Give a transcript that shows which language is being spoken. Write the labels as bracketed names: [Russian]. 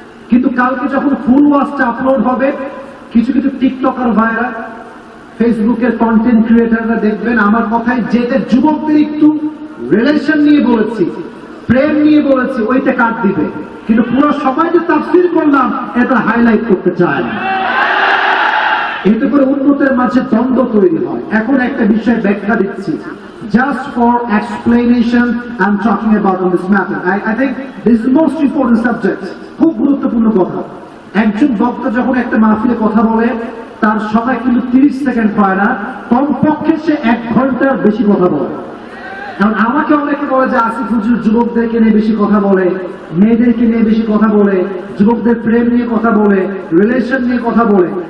[Bangla] কিন্তু কালকে যখন ফুল ওয়াজটা আপলোড হবে, কিছু কিছু টিকটকার ভাইরা, ফেসবুকের কন্টেন্ট ক্রিয়েটাররা দেখবেন আমার কথায় যেতে যুবকদের একটু রিলেশন নিয়ে বলেছি, প্রেম নিয়ে বলেছি, ওইটা কাট দিবে, কিন্তু পুরো সময় যে তাফসীর করলাম এটা হাইলাইট করতে চায় না। এতে করে উন্নতের মাঝে দ্বন্দ্ব তৈরি হয়। এখন একটা বিষয় ব্যাখ্যা দিচ্ছি, [English] just for explanation I'm talking about on this matter. I think this is the most important subject. [Bangla] খুব গুরুত্বপূর্ণ কথা। একজন বক্তা যখন একটা মাহফিলে কথা বলে, তার সময় কিন্তু 30 সেকেন্ড হয় না, কমপক্ষে সে 1 ঘন্টার বেশি কথা বলে। এখন আমাকে অনেকে বলে যে আসিফ হুজুর যুবকদেরকে নিয়ে বেশি কথা বলে, মেয়েদেরকে নিয়ে বেশি কথা বলে, যুবকদের প্রেম নিয়ে কথা বলে, রিলেশন নিয়ে কথা বলে।